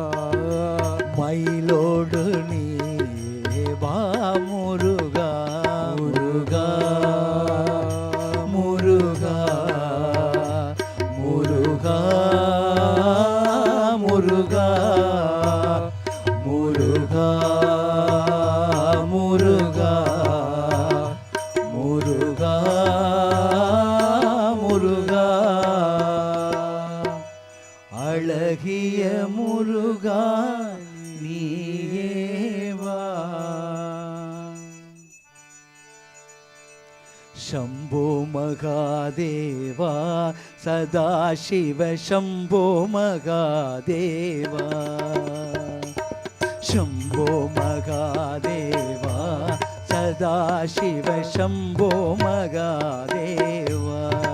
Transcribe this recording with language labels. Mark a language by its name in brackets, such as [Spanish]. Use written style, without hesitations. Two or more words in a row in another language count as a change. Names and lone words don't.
[Tamil] மயிலோடு நீயேவா முருகா முருகா முருகா முருகா முருகா முருகா முருகா முருகா முருகா அழகிய முருகா நீயேவா [Sanskrit] शम्भो महादेवा सदाशिव शम्भो महादेवा शम्भो महादेवा सदाशिव शम्भो महादेवा